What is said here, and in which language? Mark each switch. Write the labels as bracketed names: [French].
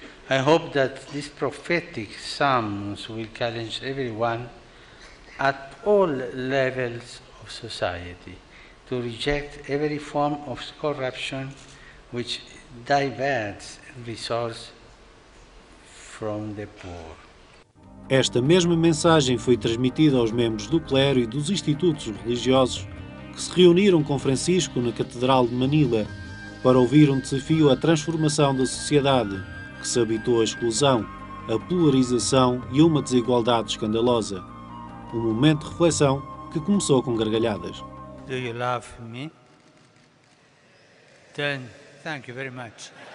[English] I hope that this prophetic summons will challenge everyone at all levels of society to reject every form of corruption which diverts resources from the poor. [Portuguese] Esta mesma mensagem foi transmitida aos membros do clero e dos institutos religiosos que se reuniram com Francisco na Catedral de Manila para ouvir um desafio à transformação da sociedade que se habituou à exclusão, à polarização e a uma desigualdade escandalosa. Um momento de reflexão que começou com gargalhadas. [English] Do you love me? Then thank you very much.